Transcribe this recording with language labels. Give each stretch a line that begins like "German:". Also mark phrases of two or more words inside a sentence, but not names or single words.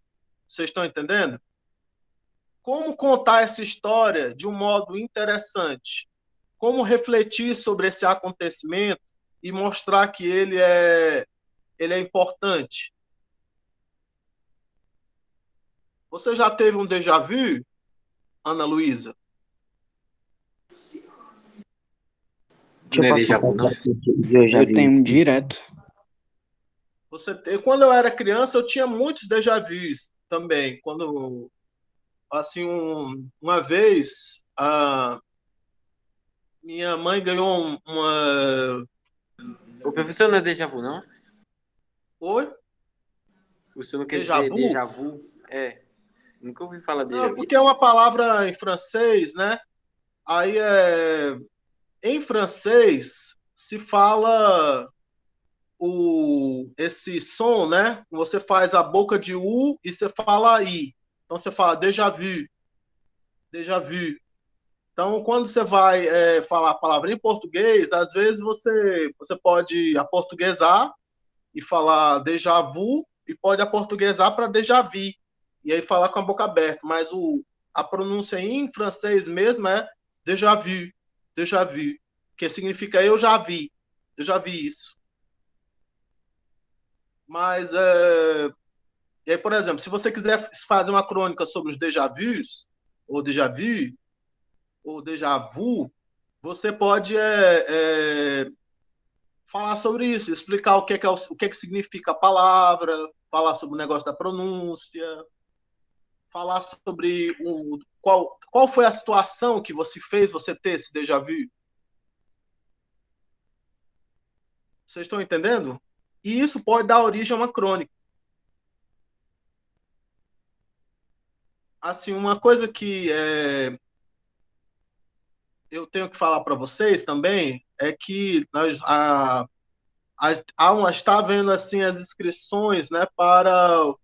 Portuguese: Vocês estão entendendo? Como contar essa história de um modo interessante? Como refletir sobre esse acontecimento e mostrar que ele é importante? Você já teve um
French: déjà vu,
Portuguese: Ana Luísa? Deixa eu Não é passar déjà pra vu, não? eu já Eu vi. tenho um direto. Quando eu era criança, eu tinha muitos
French: déjà vus
Portuguese: também. Quando, assim, uma vez, minha mãe ganhou uma. O professor não é
French: déjà vu,
Portuguese: não? Oi? O senhor não quer Déjà dizer vu?
French: déjà vu?
Portuguese: É. Nunca ouvi falar déjà Não, vu. porque é uma palavra em francês, né? Aí, em francês, se fala esse som, né? Você faz a boca de U e você fala I. Então, você fala
French: déjà vu, déjà vu.
Portuguese: Então, quando você vai falar a palavra em português, às vezes você pode aportuguesar e falar
French: déjà vu
Portuguese: e pode aportuguesar para
French: déjà vu
Portuguese: e aí falar com a boca aberta. Mas a pronúncia em francês mesmo é
French: déjà vu,
Portuguese: que significa eu já vi isso. Mas, e aí, por exemplo, se você quiser fazer uma crônica sobre os
French: déjà vus,
Portuguese: ou
French: déjà vu,
Portuguese: ou
French: déjà vu,
Portuguese: você pode falar sobre isso, explicar o que é que significa a palavra, falar sobre o negócio da pronúncia, falar sobre qual foi a situação que você fez você ter esse
French: déjà vu.
Portuguese: Vocês estão entendendo? E isso pode dar origem a uma crônica. Assim, uma coisa que eu tenho que falar para vocês também é que está havendo assim as inscrições, né, para